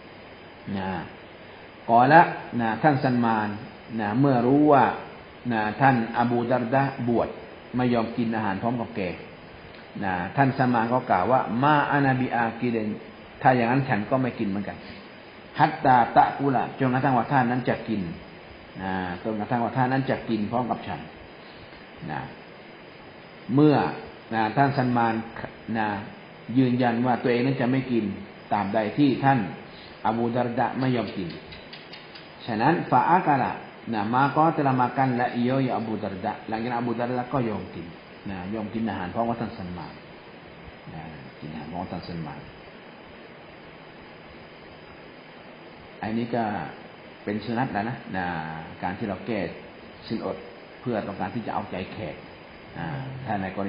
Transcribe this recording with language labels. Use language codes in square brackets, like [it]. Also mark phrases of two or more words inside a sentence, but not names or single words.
[th] กอละท่านซัลมานเมื่อรู้ว่าท่านอบูดัรดะบวชไม่ยอมกินอาหารพร้อมกับแกท่านซัลมานก็กล่าวว่า [ar] ما أنا بآكل [th] ถ้าอย่างนั้นฉันก็ไม่กินเหมือนกัน [ar] حتى تأكل [th] จนกระทั่งว่าท่านนั้นจะกินจนกระทั่งว่าท่านนั้นจะกินพร้อมกับฉัน เมื่อท่านซัลมานยืนยันว่าตัวเองนั้นจะไม่กินตามใดที่ท่านอบูดาร์ดะไม่ยอมกินฉะนั้น [ar] فأكل [th] มาก็ [ms] telah makan la iyo ya Abu Darda [th] หลังจากนั้นอบูดาร์ดะก็ยอมกินยอมกินอาหารพร้อมกับท่านซัลมานกินอาหารพร้อมกับท่านซัลมาน อันนี้ก็เป็นสุนัตแล้วนะการที่เราแก้สินอดเพื่อต้องการที่จะเอาใจแขกถ้าในกร